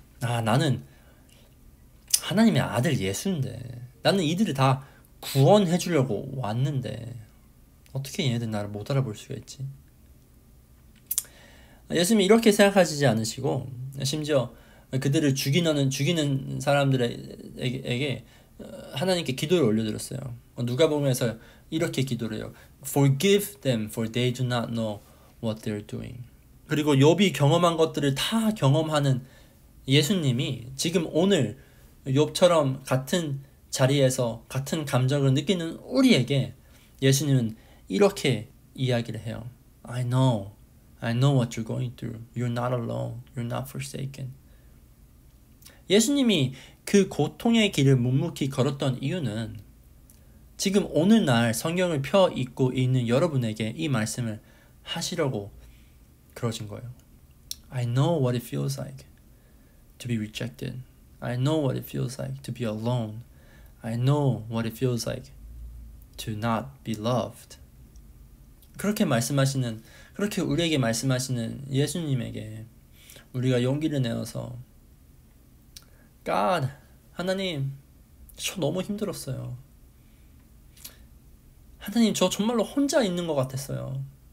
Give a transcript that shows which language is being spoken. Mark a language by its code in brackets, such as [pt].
[ko] 나는 하나님의 아들 예수인데, 나는 이들을 다 구원해 주려고 왔는데 어떻게 얘네들 나를 못 알아볼 수가 있지? 예수님이 이렇게 생각하시지 않으시고 심지어 그들을 죽이는 사람들에게 하나님께 기도를 올려드렸어요. 누가복음에서 이렇게 기도를 해요. [en] Forgive them, for they do not know what they're doing. [ko] 그리고 욥이 경험한 것들을 다 경험하는 예수님이 지금 오늘 욥처럼 같은 자리에서 같은 감정을 느끼는 우리에게 예수님은 이렇게 이야기를 해요. [en] I know what you're going through. You're not alone. You're not forsaken. [ko] 예수님이 그 고통의 길을 묵묵히 걸었던 이유는 지금 오늘날 성경을 펴 읽고 있는 여러분에게 이 말씀을 하시려고 그러신 거예요. [en] I know what it feels like to be rejected. I know what it feels like to be alone. I know what it feels like to not be loved. [ko] 그렇게 우리에게 말씀하시는 예수님에게 우리가 용기를 내어서 God, 하나님, 저 너무 힘들었어요. 하나님, 저 정말로 혼자 있는 것 같았어요.